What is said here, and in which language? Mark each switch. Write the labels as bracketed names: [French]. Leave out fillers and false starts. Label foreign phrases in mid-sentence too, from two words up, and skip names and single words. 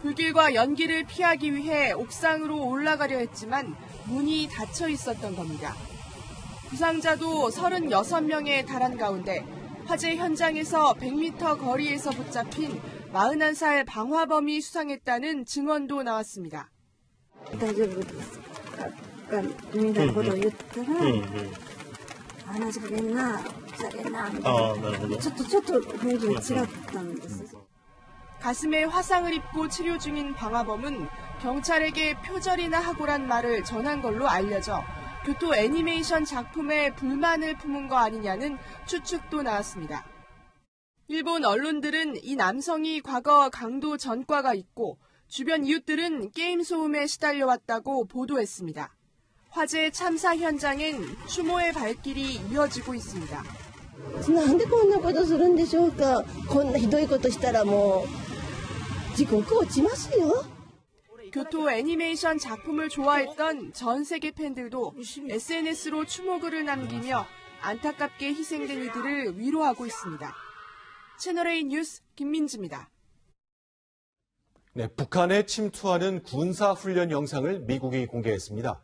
[Korean] 불길과 연기를 피하기 위해 옥상으로 올라가려 했지만 문이 닫혀 있었던 겁니다. 부상자도 36명에 달한 가운데 화재 현장에서 100m 거리에서 붙잡힌 41살 방화범이 수상했다는 증언도 나왔습니다. [Japanese] 大丈夫ですかみたいなことを言ったら、話しかけんな、ふざけんな、みたいな。ちょっと雰囲気が違ったんです。 [Korean] 가슴에 화상을 입고 치료 중인 방화범은 경찰에게 표절이나 하고란 말을 전한 걸로 알려져 교토 애니메이션 작품에 불만을 품은 거 아니냐는 추측도 나왔습니다. 일본 언론들은 이 남성이 과거 강도 전과가 있고 주변 이웃들은 게임 소음에 시달려왔다고 보도했습니다. 화재 참사 현장엔 추모의 발길이 이어지고 있습니다. [Japanese] なんでこんなことするんでしょうか。こんなひどいことしたらもう地獄落ちますよ。 [Korean] 교토 애니메이션 작품을 좋아했던 전 세계 팬들도 SNS로 추모글을 남기며 안타깝게 희생된 이들을 위로하고 있습니다. 채널A 뉴스 김민지입니다. 네, 북한에 침투하는 군사훈련 영상을 미국이 공개했습니다.